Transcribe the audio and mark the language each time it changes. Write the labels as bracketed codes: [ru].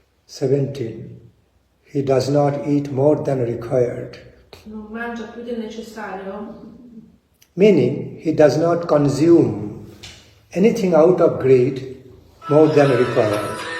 [en] 17, he does not eat more than required. [it] Non mangia più del necessario. [en] Meaning, he does not consume anything out of greed more than required.